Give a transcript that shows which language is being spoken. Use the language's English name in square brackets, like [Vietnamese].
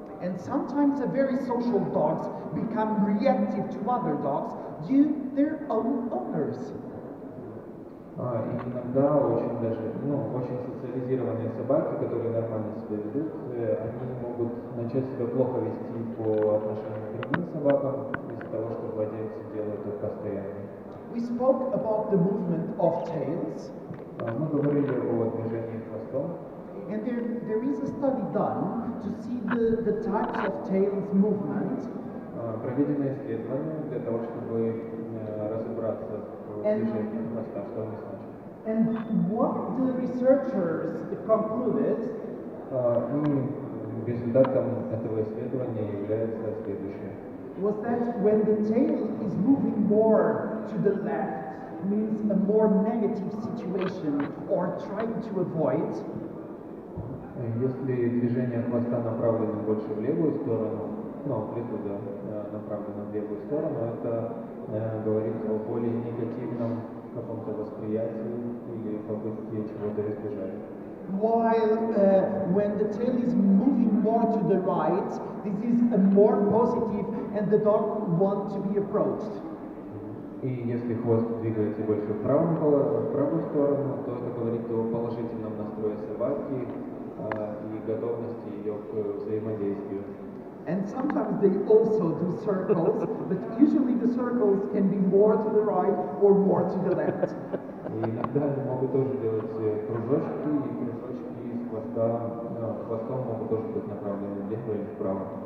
[English] And sometimes the very social dogs become reactive to other dogs due to their own owners. [Russian] И иногда очень социализированные собаки, которые нормально себя ведут, они могут начать себя плохо вести по отношению к другим собакам из-за того, что владельцы делают это постоянно. [English] We spoke about the movement of tails. [Russian] Мы говорили о движении хвостом. [English] And there is a study done to see the types of tails movement. [Russian] Проведено исследование для того, чтобы разобраться в движении хвоста, что они значат. [English] And what the researchers concluded [Russian] И результатом этого исследования является следующее. [English] was that when the tail is moving more to the left, means a more negative situation or trying to avoid. [Russian] Если движение хвоста направлено больше в левую сторону, амплитуда направлена в левую сторону, это говорит о более негативном каком-то восприятии или попытке чего-то избежать. [English] While when the tail is moving more to the right, this is a more positive and the dog wants to be approached. [Russian] И если хвост двигается больше в правую сторону, то это говорит о положительном настрое собаки и готовности ее к взаимодействию. [English] And sometimes they also do circles, but usually the circles can be more to the right or more to the left. [Russian] И иногда они могут тоже делать кружочки, и кружочки с хвостом могут тоже быть направлены влево или вправо.